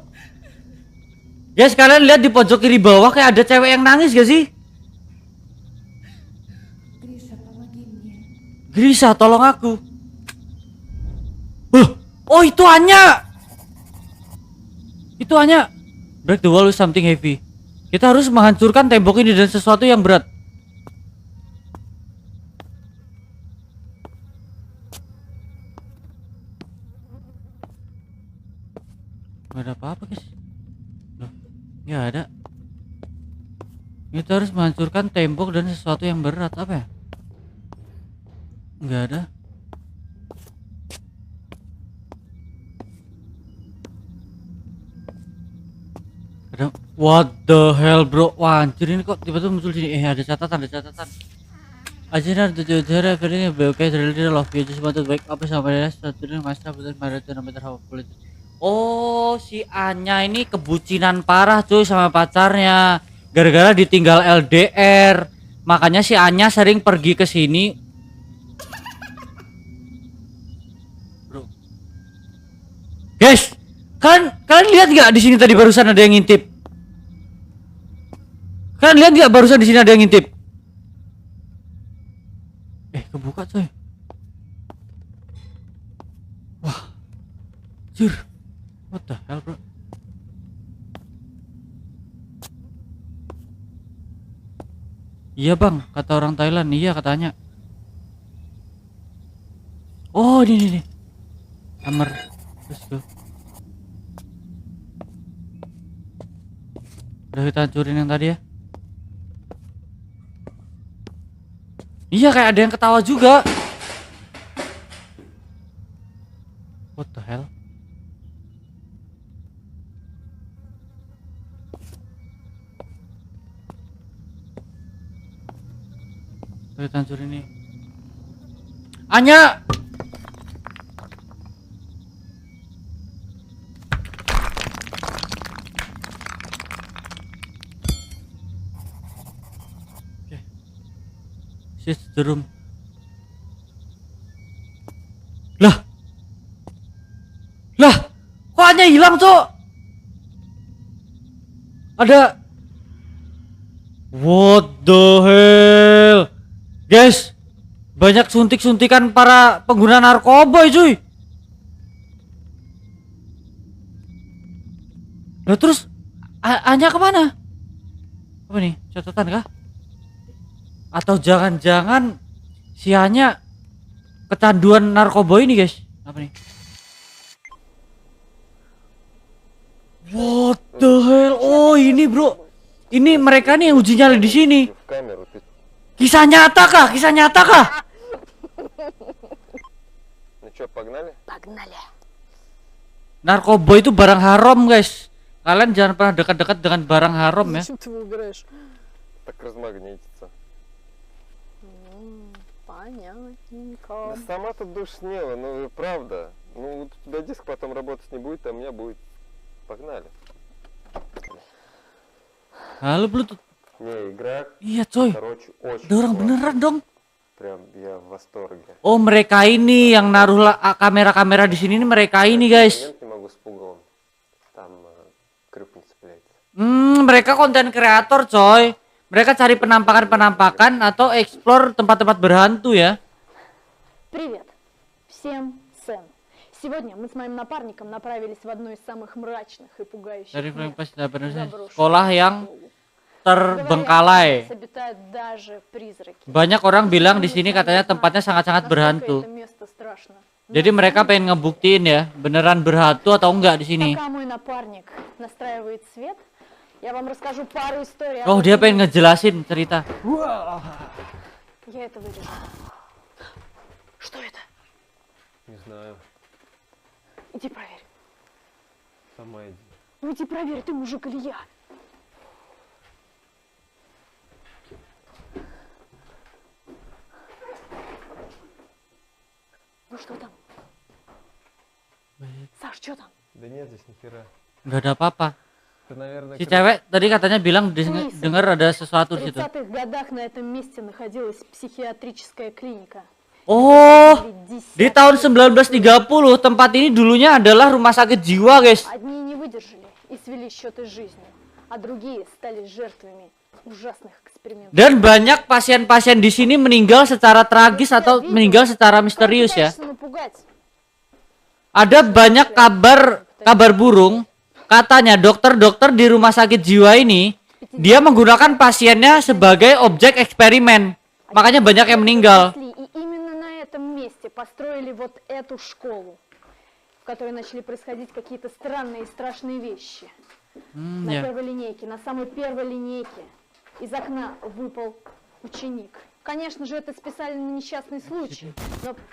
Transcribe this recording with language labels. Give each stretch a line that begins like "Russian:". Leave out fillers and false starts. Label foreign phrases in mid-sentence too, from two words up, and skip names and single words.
Indonesian: Guys, kalian lihat di pojok kiri bawah kayak ada cewek yang nangis gak sih? Grisa, tolong aku. Oh, itu Anya. Itu Anya.
English: Break the wall with something heavy.
Indonesian: Kita harus menghancurkan tembok ini dan sesuatu yang berat. Gak ada apa-apa, guys. Loh, nggak ada. Kita harus menghancurkan tembok dan sesuatu yang berat. Apa ya? Nggak ada.
English: What the hell, bro?
Indonesian: Wah, anjir, ini kok tiba-tiba muncul sini. Ada catatan, ada catatan. Ajina tujuh jara
English: feeling okay, really love you, just want to wake up somewhere else, student master bukan marathon no matter how full it.
Indonesian: Oh, si Anya ini kebucinan parah cuy sama pacarnya. Gara-gara ditinggal LDR. Makanya si Anya sering pergi ke sini. Bro. Guys, kalian lihat nggak di sini tadi barusan ada yang ngintip? Kalian lihat nggak barusan di sini ada yang ngintip? Kebuka coy. Wah, jir.
English: What the hell, bro?
Indonesian: Iya bang, kata orang Thailand. Iya katanya. Oh, ini. Kamar.
English: Let's go.
Indonesian: Udah kita hancurin yang tadi ya. Iya, kayak ada yang ketawa juga.
English: What the hell?
Indonesian: Kita hancurin ini.
English: Anya! The room.
Indonesian: Lah, kok Anya hilang cok? Ada.
English: What the hell, guys?
Indonesian: Banyak suntik-suntikan para pengguna narkoba cuy. Lah terus Anya kemana? Apa nih, catatan kah? Atau jangan-jangan si Anya kecanduan narkoba ini guys? Apa nih?
English: What the hell?
Indonesian: Oh ini bro, ini mereka nih yang uji nyali di sini. Kisah nyata kah? Kisah nyata kah? Narkoba itu barang haram guys. Kalian jangan pernah dekat-dekat dengan barang haram ya.
Russian: Да сама-то душнила, ну правда. Ну, у тебя диск потом работать не будет, а у меня будет. Погнали.
Indonesian: Halo Bluetooth.
Russian: Не, игра,
Indonesian: Iya coy.
Russian: короче, очень
Indonesian: Ada orang
Russian: классная.
Indonesian: beneran dong.
Russian: Прям я в восторге.
Indonesian: Oh mereka ini yang naruh kamera-kamera di sini, ini mereka ini guys.
Russian: Момент не могу с пугалом. Там крюк не цепляется.
Indonesian: Mereka konten kreator coy. Mereka cari penampakan-penampakan atau explore tempat-tempat berhantu ya.
Russian: Привет! Всем Сэн. Сегодня мы с моим напарником направились в одно из самых мрачных и пугающих
Indonesian: Dari
Russian: мест.
Indonesian: Pas sekolah yang terbengkalai.
Russian: Здесь обитают даже призраки.
Indonesian: Banyak orang bilang di sini katanya tempatnya sangat-sangat berhantu.
Russian: Это место страшно.
Indonesian: Jadi mereka pengen ngebuktiin ya, beneran berhantu atau enggak di sini.
Russian: Пока мой напарник настраивает свет, я вам расскажу пару историй.
Indonesian: Oh, dia pengen ngejelasin cerita.
Russian: Я это вырежу. Что это? Не знаю, Иди проверь. сама иди. Ну иди проверь, ты мужик или я? Ну что там? Саш, что там? Да нет здесь ни хера.
Indonesian: Enggak ada apa-apa.
Russian: Это, наверное,
Indonesian: Si cewek tadi katanya bilang dengar ada sesuatu
Russian: В
Indonesian: di situ.
Russian: 30-х годах на этом месте находилась психиатрическая клиника.
Indonesian: Oh,
Russian: Погибли
Indonesian: di
Russian: десятки
Indonesian: tahun
Russian: людей.
Indonesian: 1930 tempat ini dulunya adalah rumah sakit jiwa, guys.
Russian: Одни не выдержали и свели счеты с жизнью, а другие стали жертвами ужасных экспериментов.
Indonesian: Dan banyak pasien-pasien di sini meninggal secara tragis atau meninggal secara misterius ya.
Russian: Пытаешься напугать.
Indonesian: Ada banyak kabar burung. Katanya dokter-dokter di rumah sakit jiwa ini dia menggunakan pasiennya sebagai objek eksperimen. Makanya banyak yang meninggal.
Russian: И именно на этом месте построили вот эту школу, в которой начали происходить какие-то странные и страшные вещи. На
Indonesian: Ya.
Russian: первой линейке, на самой первой линейке из окна выпал ученик. Конечно же, это списали на несчастный случай, но...